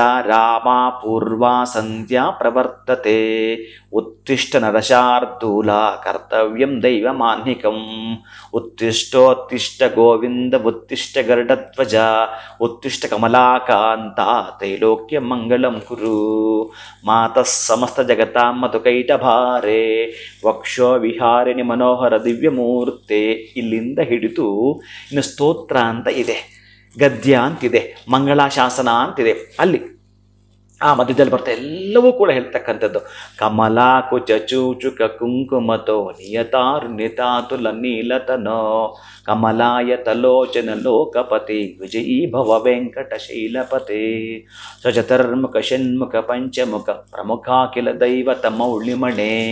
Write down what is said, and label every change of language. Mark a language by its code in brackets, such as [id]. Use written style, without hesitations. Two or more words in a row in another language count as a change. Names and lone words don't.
[sa] ರಾಮ ಪೂರ್ವಾ ಸಂಧ್ಯಾ ಪ್ರವರ್ತತೆ ಉತ್ತಿಷ್ಟ ನರಶಾರ್ದೂಲ ಕರ್ತವ್ಯಂ ದೈವಮಾನ್ನಿಕಂ ಉತ್ತಿಷ್ಟೋತ್ತಿಷ್ಟ ಗೋವಿಂದ ಉತ್ತಿಷ್ಟ ಗರುಡಧ್ವಜ ಉತ್ತಿಷ್ಟ ಕಮಲಾಕಾಂತ ತ್ರೈಲೋಕ್ಯ ಮಂಗಳಂ ಕುರು ಮಾತಃ ಸಮಸ್ತ ಜಗತಾಂ ಮಧುಕೈಟಭಾರೆ ವಕ್ಷೋ ವಿಹಾರಿಣಿ ಮನೋಹರ ದಿವ್ಯಮೂರ್ತೆ. [kn] ಇಲ್ಲಿಂದ ಹಿಡಿದು ಇನ್ನು ಸ್ತೋತ್ರ ಅಂತ ಇದೆ, ಗದ್ಯ ಅಂತಿದೆ, ಮಂಗಳಾಶಾಸನ ಅಂತಿದೆ. ಅಲ್ಲಿ ಆ ಮಧ್ಯದಲ್ಲಿ ಬರ್ತಾ ಎಲ್ಲವೂ ಕೂಡ ಹೇಳ್ತಕ್ಕಂಥದ್ದು. [sa] ಕಮಲಾ ಕುಚ ಚೂಚುಕ ಕುಂಕುಮತೋ ನಿಯತಾರುಣ್ಯತಾತುಲ ನೀಲತನೋ ಕಮಲಾಯ ತಲೋಚನ ಲೋಕಪತಿ ವಿಜಯೀ ಭವ ವೆಂಕಟ ಶೈಲಪತೆ ಸ್ವಚತರ್ಮುಖ ಷಣ್ಮುಖ ಪಂಚಮುಖ ಪ್ರಮುಖಾಖಿಲ ದೈವತ ಮೌಳಿಮಣೆ